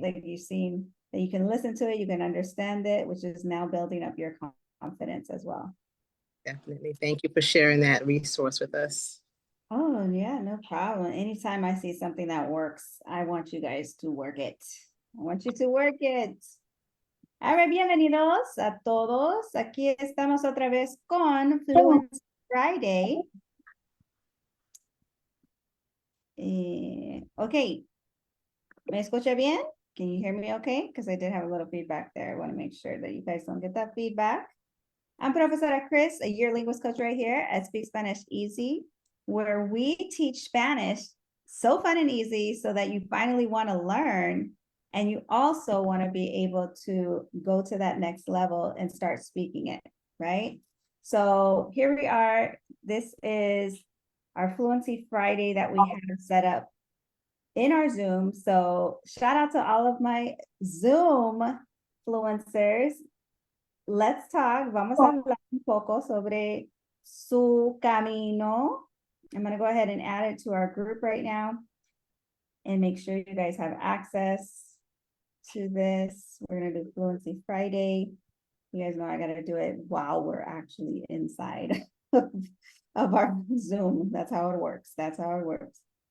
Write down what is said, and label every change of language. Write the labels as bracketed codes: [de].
[en] Like you've seen that you can listen to it, you can understand it, which is now building up your confidence as well. Definitely. Thank you for sharing that resource with us. Oh, yeah, no problem. Anytime I see something that works, I want you guys to work it. I want you to work it. All right, [es] bienvenidos a todos. Aquí estamos otra vez con Fluency Friday. [en] Okay, [es] ¿me escucha bien? [en] Can you hear me okay? Because I did have a little feedback there. I want to make sure that you guys don't get that feedback. I'm Profesora Chris, a year linguist coach right here at Speak Spanish Easy, where we teach Spanish so fun and easy so that you finally want to learn and you also want to be able to go to that next level and start speaking it, right? So here we are. This is our Fluency Friday that we have set up in our Zoom. So shout out to all of my Zoom fluencers. Let's talk. [es] Vamos a hablar un poco sobre su camino. [en] I'm going to go ahead and add it to our group right now and make sure you guys have access to this. We're going to do Fluency Friday. You guys know I got to do it while we're actually inside of our Zoom. That's how it works. That's how it works.